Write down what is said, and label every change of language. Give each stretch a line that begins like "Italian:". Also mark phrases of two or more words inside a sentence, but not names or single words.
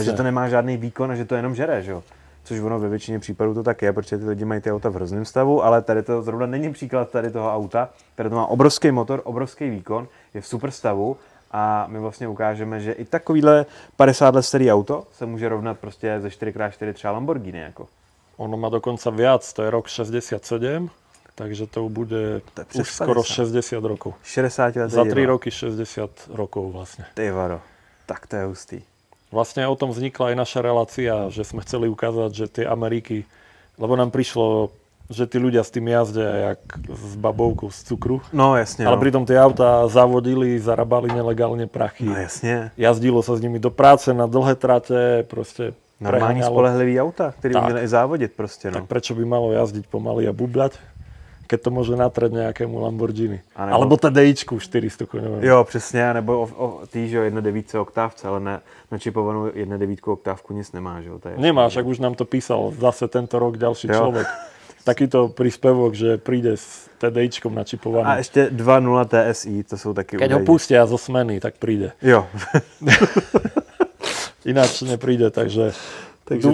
Czech: A že to nemá žádný výkon a že to jenom žere, že jo. Což ono ve většině případů to tak je, protože ty lidi mají ty auta v hrozném stavu, ale tady to zrovna není příklad tady toho auta, tady to má obrovský motor, obrovský výkon, je v super stavu. A my vlastně ukážeme, že i takovýhle 50 let starý auto se může rovnat prostě ze 4x4 třeba Lamborghini. Jako.
Slovak: Ono má dokonca viac, to je rok 67, takže to bude to už skoro 60 rokov.
Czech: 60 let.
Slovak: Za 3 roky 60 rokov vlastne.
Czech: Ty varo, tak to je hustý.
Slovak: Vlastne o tom vznikla aj naša relácia, že sme chceli ukázať, že tie Ameriky, lebo nám prišlo, že tí ľudia s tým jazdia jak s baboukou z cukru.
Czech: No jasně.
Slovak: Ale
Czech: no.
Slovak: pritom tie autá zavodili, zarábali nelegálne prachy.
Czech: No jasně.
Slovak: Jazdilo sa s nimi do práce na dlhé trate, proste
Czech: Normální
Slovak: preháňalo.
Czech: spolehlivý auta, který
Slovak: Tak.
Czech: uměli i závodit prostě. No.
Slovak: Tak prečo by malo jazdiť pomaly a bubľať, keď to môže natrať nejakému Lamborghini.
Czech: A nebo-
Slovak: Alebo TDIčku 400 koňové.
Czech: Jo, přesně, nebo o tý, že jo, 1.9 oktávce, ale ne, načipovanou 1.9 oktávku nic nemá, že jo. To je
Slovak: Nemáš, ak už nám to písal zase tento rok ďalší
Czech: Jo.
Slovak: človek. Takýto príspevok, že príde s TDIčkom
Czech: A
Slovak: načipovaným.
Czech: ještě 2.0 TSI, to jsou taky
Slovak: Keď ho
Czech: údaje.
Slovak: pustia zo smeny, tak príde.
Czech: Jo.
Slovak: Ináč nepríde, takže Takže